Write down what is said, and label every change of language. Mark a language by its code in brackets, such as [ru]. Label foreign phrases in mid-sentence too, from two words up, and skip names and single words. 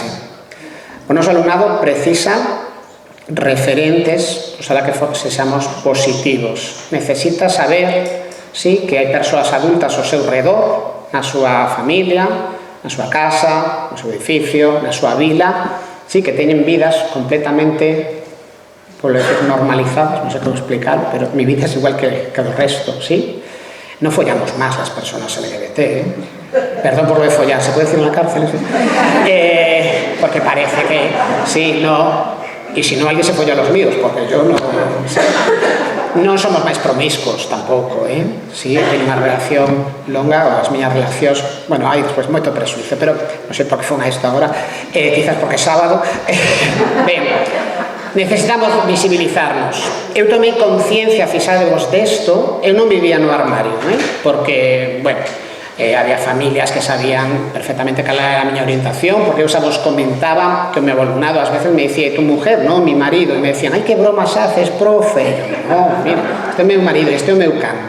[gl] O noso alumnado precisa referentes, oxalá que sexamos positivos. Necesita saber, sí, que hai persoas adultas ao seu redor, na súa familia, na súa casa, no seu edificio, na súa vila, sí, que teñen vidas completamente, por decir, normalizadas, non sei como explicar, pero [es] mi vida es igual que [gl] o resto, sí. [es] No follamos más las personas LGBT, ¿eh? Perdón por lo de follar, ¿se puede decir en la cárcel? Porque parece que sí, no, y si no alguien se folla a los míos, porque yo no... [gl] Non somos máis promiscuos tampouco, si teño unha relación longa, ou as miñas relacións, bueno, hai despois moito presuizo, pero non sei por que fun a isto agora, quizás porque é sábado. Ben, necesitamos visibilizarnos. Eu tomei conciencia, fixadevos desto, eu non vivía no armario, porque, bueno, había familias que sabían perfectamente cal era a miña orientación, porque eu xa vos comentaba que o meu alumnado ás veces me dicía, [es] tu mujer, [gl] non, [es] mi marido, [gl] e me decían, ai, [es] que bromas haces, [gl] profe, non, mira, este é o meu marido, este é o meu can.